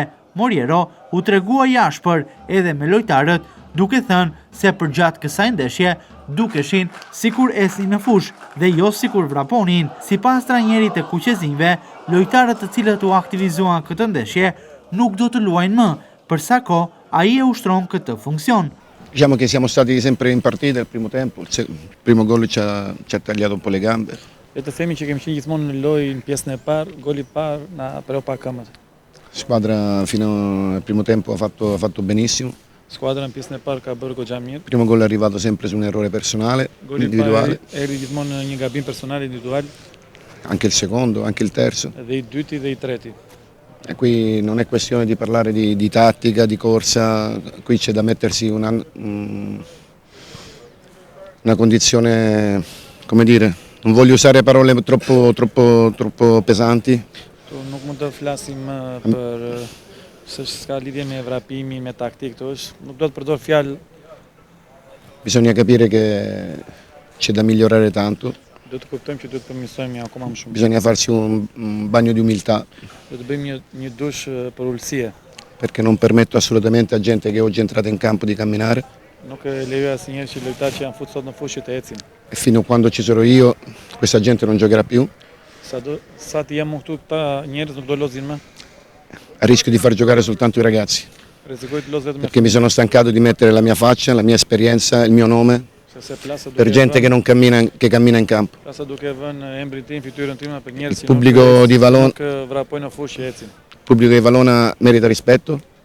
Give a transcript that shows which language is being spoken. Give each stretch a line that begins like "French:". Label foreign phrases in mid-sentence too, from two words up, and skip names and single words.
Albanian: Moriero u tregua i ashpër edhe me lojtarët, duke thënë se përgjatë kësaj ndeshje dukeshin sikur ecnin në fushë dhe jo sikur vraponin. Sipas trajnerit të kuqezinjve, lojtarët të cilët u aktivizuan këtë ndeshje nuk do të luajnë më, për sa kohë ai e ushtron këtë funksion.
Italian: Diciamo che siamo stati sempre in partita il primo tempo, il primo gol ci ha tagliato un po' le gambe.
Albanian: Le të themi që kemi qenë gjithmonë në lojë në pjesën e parë, goli i parë na però pa këmbët.
Italian: Squadra fino al primo tempo ha fatto benissimo.
Albanian: Skuadra në pjesën e parë ka bërë goxha mirë.
Italian: Il primo gol è arrivato sempre su un errore personale, individuale.
Albanian: Erdhi gjithmonë në një gabim personal individual.
Italian: Anche il secondo, anche il terzo.
Albanian: Dhe i dyti dhe i treti.
Italian: E qui non è questione di parlare di tattica, di corsa, qui c'è da mettersi una condizione, come dire, non voglio usare parole troppo pesanti.
Albanian: Nuk mund të flasim për se s'ka lidhje me vrapimin, me taktikë, nuk do të përdor fjalë.
Italian: Bisogna capire che c'è da migliorare tanto.
Albanian: Do të kuptojmë që do të përmirësojmë akoma më shumë.
Italian: Bisogna farsi un bagno di umiltà.
Albanian: Do të bëjmë një dush për ulësie.
Italian: Perché non permetto assolutamente a gente che oggi è entrata in campo di camminare.
Albanian: Nuk lejoj asnjëherë që lojtarë që janë futur sot në fushë të ecin.
Italian: E fino a quando ci sarò io, questa gente non giocherà più.
Albanian: Sa të jam këtu, këta njerëz nuk do lozin më.
Italian: A rischio di far giocare soltanto i ragazzi. Perché mi sono stancato di mettere la mia faccia, la mia esperienza, il mio nome. Per gente che non cammina, che cammina in campo. Il pubblico di Valona merita rispetto.